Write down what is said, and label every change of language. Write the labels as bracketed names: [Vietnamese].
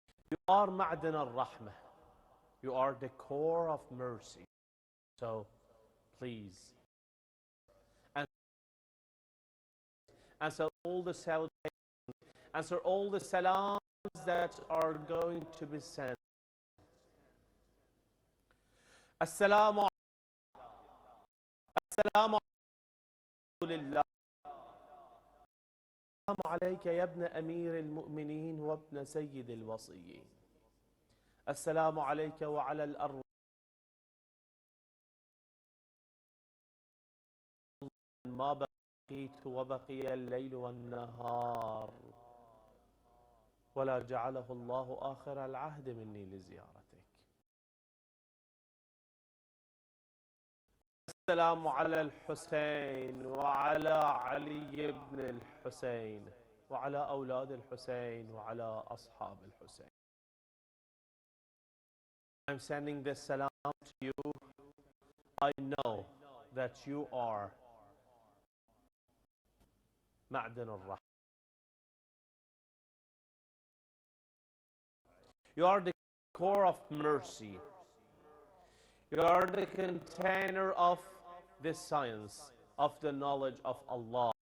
[English] You are Ma'dan al-Rahmah. You are the core of mercy. So please answer all the salutations, answer all the salams that are going to be sent. [Arabic] Assalamu السلام لله. السلام عليك يا ابن أمير المؤمنين وابن سيد الوصيين. السلام عليك وعلى الأرواح ما بقيت وبقي الليل والنهار ولا جعله الله آخر العهد مني لزيارتك. السلام على الحسين وعلى علي بن الحسين وعلى أولاد الحسين وعلى أصحاب الحسين. [English] I'm sending this salam to you. I know that you are Ma'dan al-Rahmah. You are the core of mercy. You are the container of the science, of the knowledge of Allah.